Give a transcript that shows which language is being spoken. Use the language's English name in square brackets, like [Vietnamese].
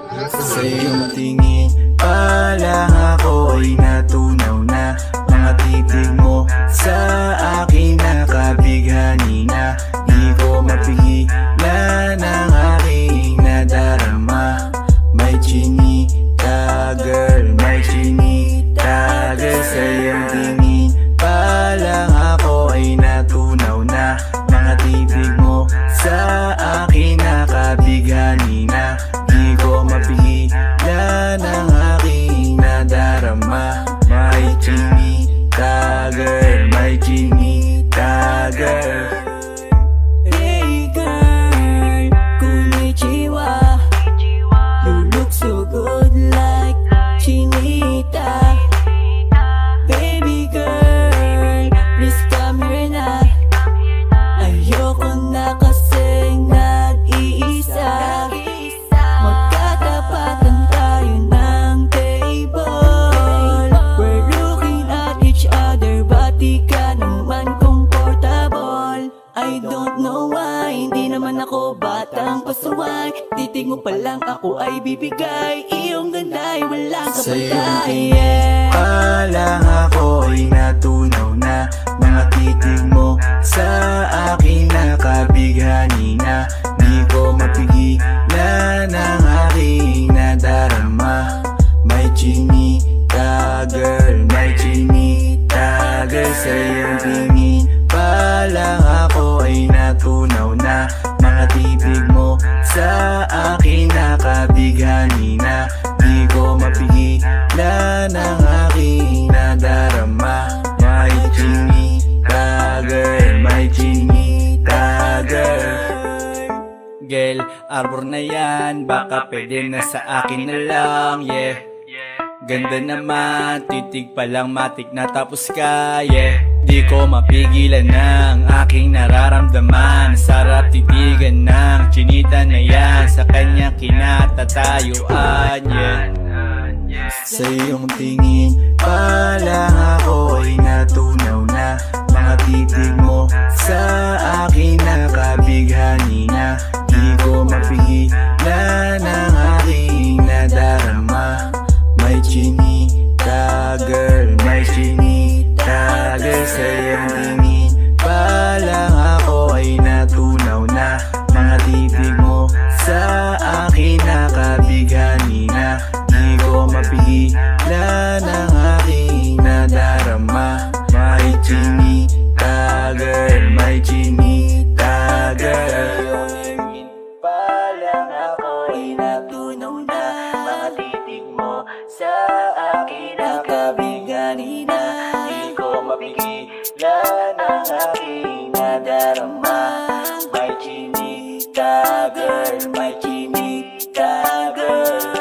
[Filipino] Sa iyong tingin pa lang ako ay natunaw na. Mga titig mo sa akin nakabighani na. Di ko mapigilan ang aking nadarama. May chinita girl, may chinita girl. Sa iyong tingin pa lang ako ay natunaw na. Mga titig mo sa akin nakabighani na. Di ko mapigilan ang aking nadarama. May chinita girl, may chinita girl. [English] Hey girl, konnichiwa. You look so good like chinita. Baby girl, please come here na. [Filipino] Ayoko na kasing nag-iisa. Magkatapatan tayo ng table. [English] We're looking at each other, but [Filipino] di ka naman [English] comfortable. I don't know why, [Filipino] hindi naman ako batang pasaway. Titig mo pa lang ako ay bibigay. Iyong ganda ay walang Sa iyong kapatay. tingin pa lang ako ay natunaw na. Mga titig mo sa akin nakabighani na. Di ko mapigilan ang aking nadarama. May chinita girl, may chinita girl. Sa iyong tingin pa lang ako ay natunaw na. Mga titig mo sa akin nakabighani na. Di ko mapigilan ang aking nadarama. May chinita girl, may chinita girl. Girl, arbor na yan, baka pwede na sa akin na lang, yeah. Ganda naman, titig pa lang matik na tapos ka, yeah. Di ko mapigilan ng aking nararamdaman. Sarap titigan ng chinita na yan, sa kanya kinatatayuan, yeah. Sa iyong tingin pa lang ako ay natunaw na. Mga titig mo sa akin nakabighani na. Di ko mapigilan ang aking nadarama. May chinita girl, may chinita girl. Sa iyong tingin pa lang ako ay natunaw na. Mga titig mo sa akin nakabighani na. Di ko mapigilan ang aking nadarama. May chinita girl, may chinita girl. Pa lang ako ay natunaw na. Mga titig mo sa akin nakabighani na. Di ko mapigilan ang aking nadarama. May chinita girl, may chinita girl.